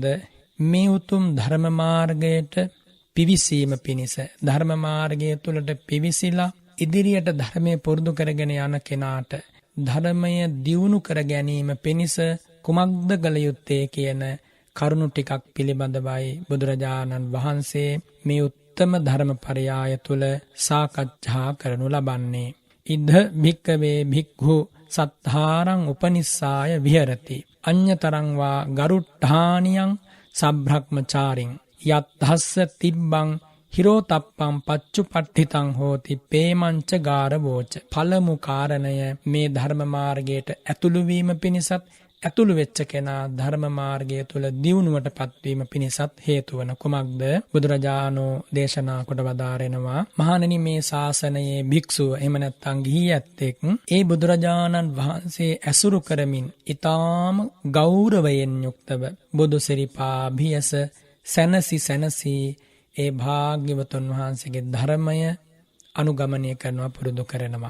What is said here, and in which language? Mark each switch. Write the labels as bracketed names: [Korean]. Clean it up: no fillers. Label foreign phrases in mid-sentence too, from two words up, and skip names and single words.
[Sinhala] මේ උතුම් ධර්ම මාර්ගයට පිවිසීම පිණිස ධර්ම මාර්ගය තුලට පිවිසිලා ඉදිරියට ධර්මයේ පුරුදු කරගෙන යන කෙනාට ධර්මය දියුණු කර ගැනීම පිණිස කුමක්ද කළ යුත්තේ කියන කරුණු ටිකක් පිළිබඳවයි බුදුරජාණන් වහන්සේ මේ උත්තම ධර්ම පරයාය තුල සාකච්ඡා කරනු ලබන්නේ. [Pali] ඉද්ධ භික්කවේ භික්ඛු සත්තාරං උපනිස්සාය විහෙරති අඤ්ඤතරං වා ගරුට්ඨානියං සබ්‍රහ්මචාරින් යත්හස්ස තිබ්බං හිරෝතප්පං පච්චුපට්ඨිතං හෝති පේමංච ගාරවෝච. [Sinhala] පළමු කාරණය මේ ධර්ම මාර්ගයට ඇතුළු වීම පිණිසත් ඇතුළු වෙච්ච කෙනා ධර්ම මාර්ගය තුල දියුණුවට පත්වීම පිණිසත් හේතු වන කුමක්ද? බුදුරජාණෝ දේශනා කොට වදාරෙනවා, මහණෙනි, මේ ශාසනයේ භික්ෂුව එහෙම නැත්නම් ගිහියැත්තෙක් ඒ බුදුරජාණන් වහන්සේ ඇසුරු කරමින් ඊටාම ගෞරවයෙන් යුක්තව බුදු සිරිපා භියස සැනසි ඒ භාග්‍යවතුන් වහන්සේගේ ධර්මය අනුගමනය කරනවා, පුරුදු කරනවා.